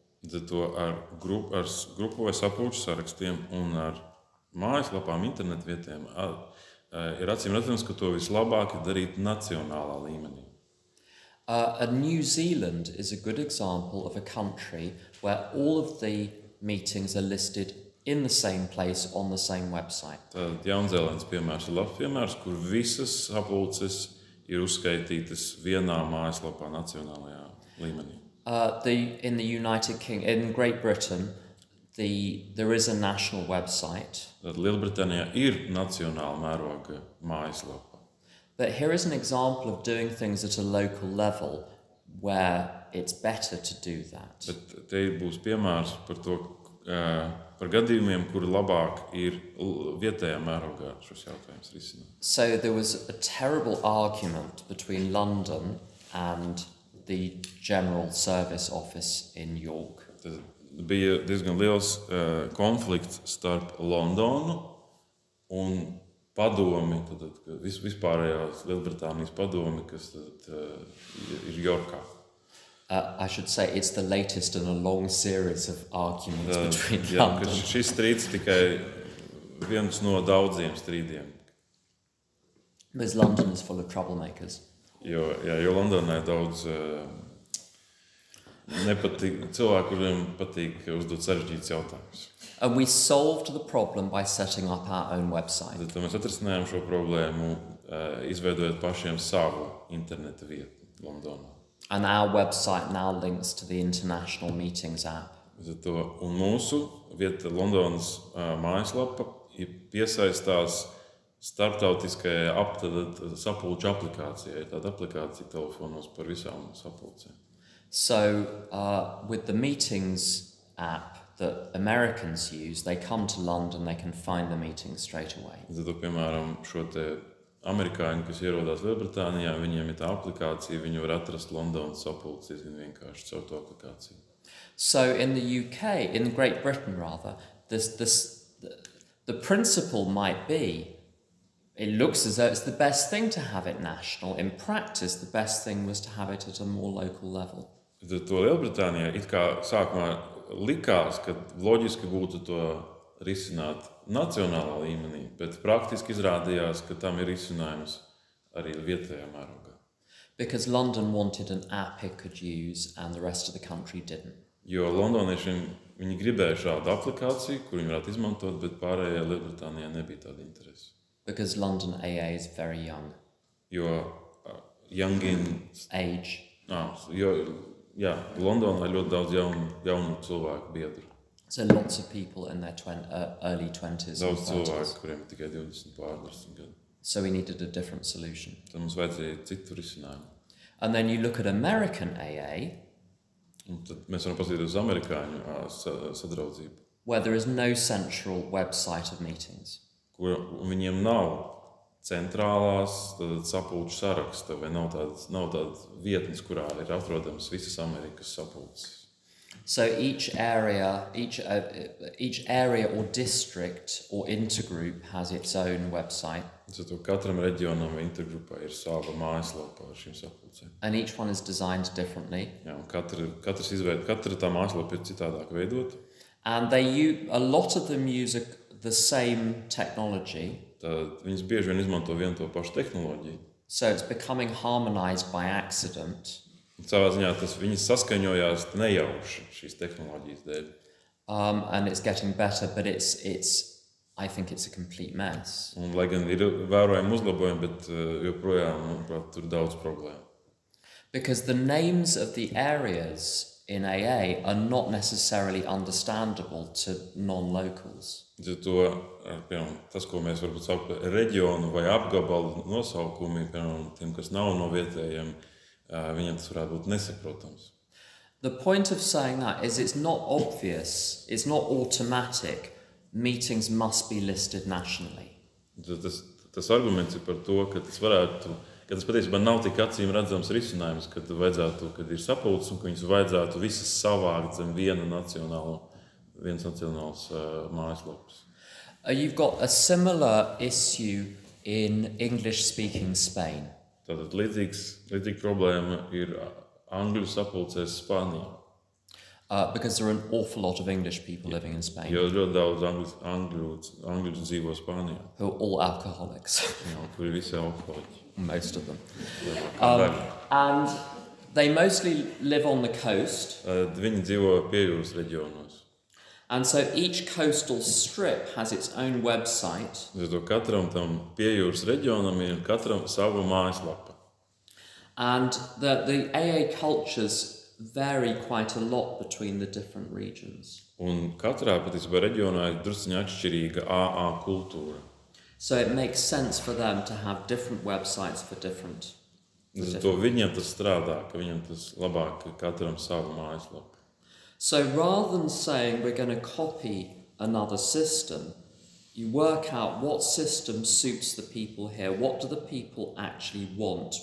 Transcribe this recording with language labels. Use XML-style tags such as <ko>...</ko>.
<lv>Zato ar grupu vai sapulču sarakstiem un ar mājaslapām, internetu vietiem ir acīm redzams, ka to vislabāk ir darīt nacionālā līmenī.</lv> <en>New Zealand is a good example of a country where all of the meetings are listed in the same place on the same website.</en> <lv>Tad Jaunzēlandes piemērs ir labs piemērs, kur visas sapulces ir uzskaitītas vienā mājaslapā nacionālajā līmenī.</lv> <en>In the United Kingdom, in Great Britain, there is a national website.</en> <lv>Tad Lielbritānijā ir nacionāla mēroga mājaslapa.</lv> <en>But here is an example of doing things at a local level where it's better to do that.</en> <lv>Bet te būs piemērs par to, par gadījumiem, kuri labāk ir vietējā mērogā šos jautājumus risināt.</lv> <en>So there was a terrible argument between London and the General Service Office in York.</en> <lv>Tad bija diezgan liels konflikts starp Londonu un padomi, tad vispārējās Lielbritānijas padomi, kas tad ir Yorkā.</lv> <en>I should say it's the latest in a long series of arguments between London.</en> <lv>Šis strīds tikai viens no daudziem strīdiem.</lv> <en>Because London is full of troublemakers.</en> <lv>Jo Londonā ir daudz cilvēku, kuriem patīk uzdot sarežģītus jautājumus.</lv> <en>And we solved the problem by setting up our own website.</en> <lv>Tad mēs atrisinājām šo problēmu, izveidojot pašiem savu interneta vietu Londonā.</lv> <en>And our website now links to the International Meetings app.</en> <lv>Un mūsu vieta Londonas mājaslapa piesaistās starptautiskajai sapulču aplikācijai, tāda aplikācija telefonos par visām sapulcēm.</lv> <en>So with the Meetings app that Americans use, they come to London, they can find the meeting straight away.</en> <lv>Tad, piemēram, šo te amerikāņi, kas ierodās Lielbritānijā, viņiem ir tā aplikācija, viņi var atrast Londonas sapulces diezgan vienkārši caur to aplikāciju.</lv> <en>So in the UK, in Great Britain rather, the principle might be, it looks as though it's the best thing to have it national. In practice, the best thing was to have it at a more local level.</en> <lv>Tad to Lielbritānijā it kā sākumā likās, ka loģiski būtu to risināt nacionālā līmenī, bet praktiski izrādījās, ka tam ir risinājums arī vietējā mērogā.</lv> <en>Because London wanted an app it could use and the rest of the country didn't.</en> <lv>Jo londoniešiem viņi gribēja šādu aplikāciju, kur viņi varētu izmantot, bet pārējā Lielbritānijā nebija tāda interese.</lv> <en>Because London AA is very young. Jo young in age.</en> <lv>Londonā ļoti daudz jaunu cilvēku biedru.</lv> <en>So lots of people in their early 20s.</en> <lv>Daudz cilvēku, kuriem ir tikai 20 gadi.</lv> <en>So we needed a different solution.</en> <lv>Tad mums vajadzēja citu risinājumu.</lv> <en>And then you look at American AA.</en> <lv>Un tad mēs varam paskatīties uz amerikāņu sadraudzību.</lv> <en>Where there is no central website of meetings.</en> <lv>Kur viņiem nav centrālās sapulču saraksta, vai nav tādas vietnes, kurā ir atrodams visas Amerikas sapulces.</lv> <en>So each area or district or intergroup has its own website.</en> <lv>Katram reģionam vai intergrupai ir sava mājaslapa ar šīm sapulcēm.</lv> <en>And each one is designed differently.</en> <lv>Jā, un katra tā mājaslapa ir citādāk veidota.</lv> <en>And a lot of them use the same technology.</en> <lv>Tad viņas bieži vien izmanto vienu to pašu tehnoloģiju.</lv> <en>So it's becoming harmonized by accident.</en> <lv>Savā ziņā viņas saskaņojās nejauši šīs tehnoloģijas dēļ.</lv> <en>And it's getting better, but I think it's a complete mess.</en> <lv>Un, lai gan ir vērojami uzlabojumi, bet joprojām, manuprāt, tur daudz problēmu.</lv> <en>Because the names of the areas in AA are not necessarily understandable to non-locals.</en> <lv>Piemēram, tas, ko mēs varbūt sauc par reģionu vai apgabalu nosaukumi, piemēram, tiem, kas nav no vietējiem, viņiem tas varētu būt nesaprotams.</lv> <en>The point of saying that is it's not obvious, it's not automatic. Meetings must be listed nationally.</en> <lv>Tas arguments ir par to, ka tas patiesībā nav tik acīm redzams risinājums, kad ir sapulces un ka viņas vajadzētu visas savākt zem viens nacionāls mājaslapas.</lv> <en>You've got a similar issue in English-speaking Spain.</en> <lv>Tātad līdzīga problēma ir angļu sapulcēs Spānijā.</lv> <en>Because there are an awful lot of English people living in Spain.</en> <lv>Jo ļoti daudz angļu dzīvo Spānijā.</lv> <en>Who are all alcoholics.</en> <lv>Jā, kuri visi alkoholiķi.</lv> <en>Most of them. And they mostly live on the coast.</en> <lv>Viņi dzīvo piejūras reģionos.</lv> <en>And so each coastal strip has its own website.</en> <lv>Katram tam piejūras reģionam ir katram savu mājaslapa.</lv> <en>And the AA cultures vary quite a lot between the different regions.</en> <lv>Un katrā patiesībā reģionā ir drusciņā atšķirīga AA kultūra.</lv> <en>So it makes sense for them to have different websites for different.</en> <lv>Viņiem tas strādā, ka viņiem tas labāk katram savu mājaslapu.</lv> <en>So rather than saying we're going to copy another system, you work out what system suits the people here. What do the people actually want?</en>